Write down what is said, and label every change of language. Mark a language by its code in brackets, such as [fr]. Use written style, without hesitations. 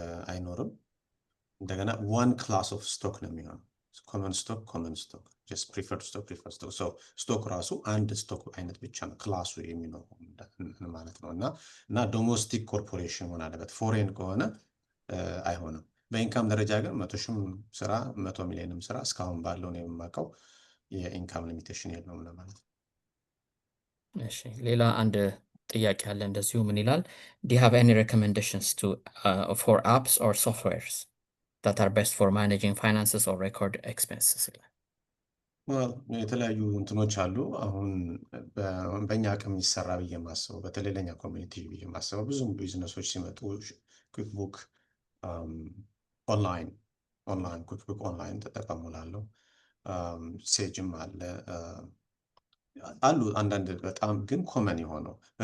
[am] አይኖርም። እንደገና ዋን ክላስ ኦፍ ስቶክ ነው የሚሆነው። ኮመን ስቶክ ጀስት ፕሪፈርድ ስቶክ ስቶክ ራሱ አንድ ስቶክ አይነት ብቻ ነው ክላሱ የሚኖረው ማለት ነው። እና ዶሜስቲክ ኮርፖሬሽን መሆን አለበት። ፎሬን ከሆነ አይሆንም። በኢንካም ደረጃ ግን 100 ሺህም ስራ 100 ሚሊዮንም ስራ እስካሁን ባለው ነው የማውቀው የኢንካም ሊሚቴሽን የለውም ለማለት ነው። እሺ፣ ሌላ አንድ ጥያቄ አለ እንደዚሁ። ምን ይላል? [en] do you have any recommendations for apps or softwares that are best for managing finances or record expenses? [am] የተለያዩ እንትኖች አሉ። አሁን በእኛ አቅም ይሰራ ብዬ የማስበው በተለይ ለኛ ኮሚኒቲ ብዬ የማስበው ብዙ ቢዝነሶች ሲመጡ ኩክቡክ ኦንላይን ኩክቡክ ኦንላይን ተጠቀሙላለሁ። ሴጅም አለ አሉ አንዳንድ በጣም ግን ኮመን የሆነው